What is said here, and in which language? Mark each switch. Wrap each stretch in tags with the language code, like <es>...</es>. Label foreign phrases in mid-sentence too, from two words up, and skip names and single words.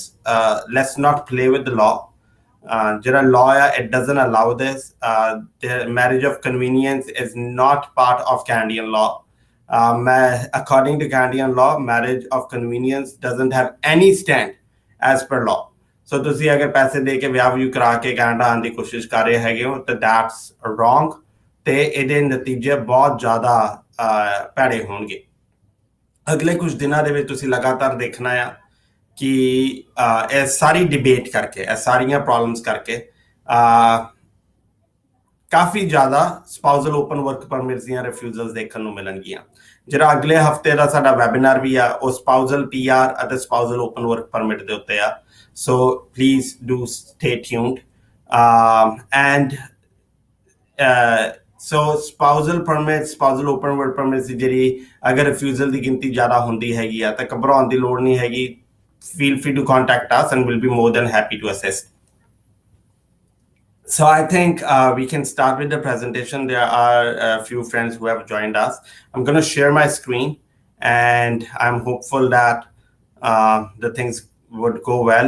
<en>Let's not play with the law. General law, it doesn't allow this. The marriage of convenience is not part of Canadian law. According to Canadian law, marriage of convenience doesn't have any stand as per law.</en> <pa>So ਤੁਸੀਂ ਅਗਰ ਪੈਸੇ ਦੇ ਕੇ ਵਿਆਹ ਵੀ ਕਰਾ ਕੇ ਕੈਨੇਡਾ ਆਉਣ ਦੀ ਕੋਸ਼ਿਸ਼ ਕਰ ਰਹੇ ਹੈਗੇ ਹੋ ਤਾਂ</pa> <en>that's wrong</en> <pa>ਤੇ ਇਹਦੇ ਨਤੀਜੇ ਬਹੁਤ ਜ਼ਿਆਦਾ ਭੈੜੇ ਹੋਣਗੇ ਅਗਲੇ ਕੁਝ ਦਿਨਾਂ ਦੇ ਵਿੱਚ ਤੁਸੀਂ ਲਗਾਤਾਰ ਦੇਖਣਾ ਆ ਕਿ ਇਹ ਸਾਰੀ ਡਿਬੇਟ ਕਰਕੇ ਇਹ ਸਾਰੀਆਂ ਪ੍ਰੋਬਲਮਸ ਕਰਕੇ ਕਾਫੀ ਜ਼ਿਆਦਾ</pa> <en>spousal open work permits</en> <pa>ਦੀਆਂ ਰਿਫਿਊਜ਼ਲਸ ਦੇਖਣ ਨੂੰ ਮਿਲਣਗੀਆਂ ਜਿਹੜਾ ਅਗਲੇ ਹਫਤੇ ਦਾ ਸਾਡਾ ਵੈਬਿਨਾਰ ਵੀ ਆ ਉਹ</pa> <en>spousal PR</en> <pa>ਅਤੇ</pa> <en>spousal open work permit</en> <pa>ਦੇ ਉੱਤੇ ਆ</pa> <en>so please do stay tuned and so spousal permits spousal open work permits</en> <pa>ਜਿਹੜੀ ਅਗਰ refusal ਦੀ ਗਿਣਤੀ ਜ਼ਿਆਦਾ ਹੁੰਦੀ ਹੈਗੀ ਆ ਤਾਂ ਘਬਰਾਉਣ ਦੀ ਲੋੜ ਨਹੀਂ ਹੈਗੀ</pa> <en>feel free to contact us and we'll be more than happy to assist. So I think we can start with the presentation. There are a few friends who have joined us. I'm going to share my screen and I'm hopeful that the things would go well.</en>